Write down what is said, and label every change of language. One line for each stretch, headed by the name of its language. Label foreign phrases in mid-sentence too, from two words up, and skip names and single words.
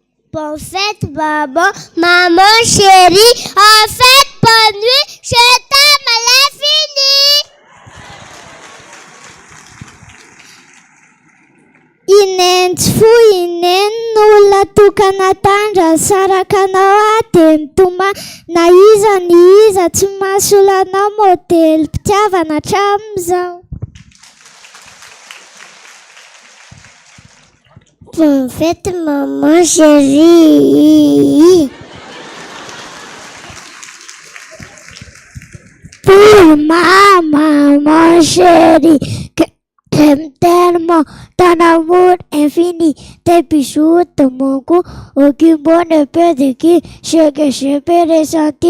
French: Bonne fête, maman, maman chérie. En fait, bonne nuit, je t'aime à l'infini.
Malagasy: Inentsy inen'olona tokana saraka anao dia mitoma na iza ny iza tsy mahasolo anao modely mpitiavana hatramin'izao.
French: Bonne fête maman chérie. Pour ma maman chérie, j'aime tellement ton amour infini, tes bisous de mon cou, aucun mot ne peut décrire ce que je peux ressentir.